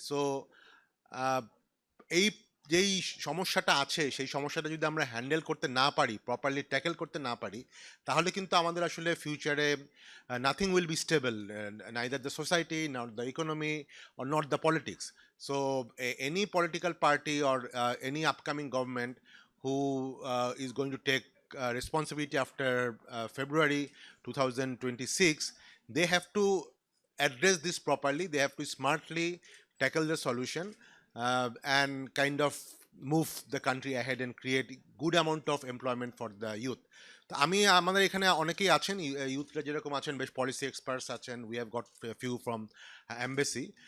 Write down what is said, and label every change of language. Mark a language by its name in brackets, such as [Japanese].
[Bangla] So এই যেই সমস্যাটা আছে সেই সমস্যাটা যদি আমরা হ্যান্ডেল করতে না পারি, প্রপারলি ট্যাকেল করতে না পারি, তাহলে কিন্তু আমাদের আসলে ফিউচারে [English] Nothing will be stable, neither the society, not the economy, or not the politics. So any political party or any upcoming government who is going to take responsibility after February 2026, they have to address this properly. They have to smartly tackle the solution and kind of move the country ahead and create good amount of employment for the youth. [Bangla] তো আমি আমাদের এখানে অনেকেই আছেন, ইউথরা যেরকম আছেন, বেশ policy experts আছেন, [English] We have got few from embassy.